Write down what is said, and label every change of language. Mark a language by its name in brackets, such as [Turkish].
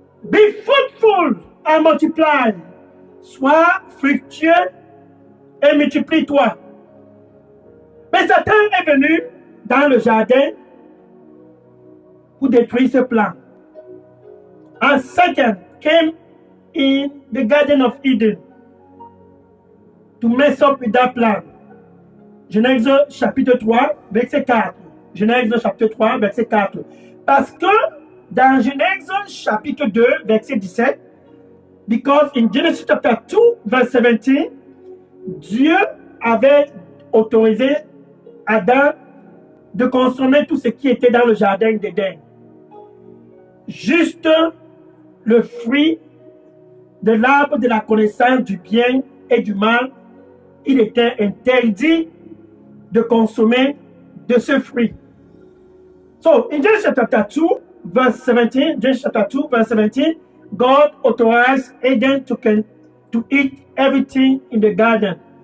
[English] Be fruitful and multiply. [French] Sois fructueux et multiplie-toi. Mais Satan est venu dans le jardin pour détruire ce plan. [English] And Satan came in the Garden of Eden to mess up with that plan. [French] Genèse chapitre 3, verset 4. Genèse chapitre 3, verset 4. Parce que dans Genèse chapitre 2, verset 17, [English] because in Genesis chapter 2, verse 17, [French] Dieu avait autorisé Adam de consommer tout ce qui était dans le jardin d'Éden. Juste le fruit de l'arbre de la connaissance du bien et du mal, il était interdit de consommer de ce fruit. [English] So, in Genesis chapter 2, verse 17, Genesis chapter 2, verse 17, God authorized Eden to eat everything in the garden.